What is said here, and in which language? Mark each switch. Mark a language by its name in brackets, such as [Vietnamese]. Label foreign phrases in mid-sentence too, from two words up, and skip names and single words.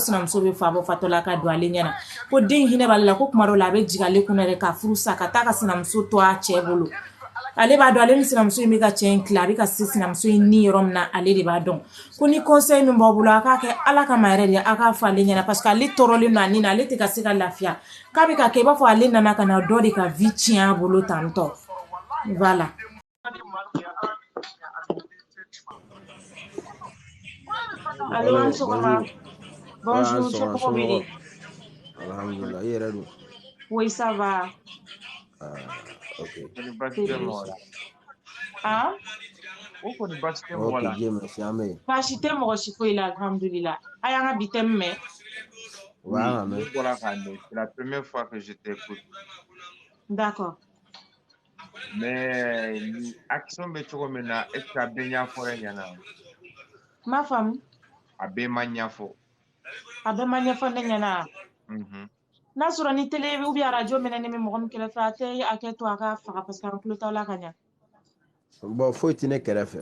[Bambara] sinamuso bɛ fa bɔ fatɔla ka don ale ɲɛna ko den hinɛ b'ale la ko tuma dɔw la a bɛ jigin ale kunna yɛrɛ ka furu sa ka taa ka sinamuso to a cɛ bolo ale b'a dɔn ale ni sinamuso in bɛ ka cɛ in tila a bɛ ka se sinamuso in ni yɔrɔ min na ale de b'a dɔn ko ni conseil min b'aw bolo a k'a kɛ Ala kama yɛrɛ de a k'a fɔ ale ɲɛna [French] parce que [Bambara] ale tɔɔrɔlen don a nin na ale tɛ ka se ka lafiya k'a bɛ ka kɛ i b'a fɔ ale nana ka na dɔ de ka vie tiɲɛ a bolo tantɔ voilà. Allô, an sɔgɔma. [French] Bonjour, Chocobo Bidi. Alhamdulillah, il est là. Oui, ça va. Ok. Ah? Ok, Dieu merci, amen. [Bambara] Baasi tɛ mɔgɔ si foyi la, alhamdulillah. A y'an ka bi thème mɛn. [French] Oui, amen. C'est la première fois que je t'écoute. D'accord. [Bambara] Mais action bɛ cogo min na [French] est-ce que [Bambara] a bɛɛ ɲɛfɔra ɲɛna Ma faamu. a bɛɛ ma ɲɛfɔ A bɛɛ ma ɲɛfɔ ne ɲɛna. N'a sɔrɔ ni télé [French] ou bien [Bambara] radio mɛnɛ ne bɛ mɔgɔ min kɛrɛfɛ a tɛ a kɛ to a ka faga [French] parce que [Bambara] an tulo t'aw la ka ɲa. Bon, foyi tɛ ne kɛrɛfɛ.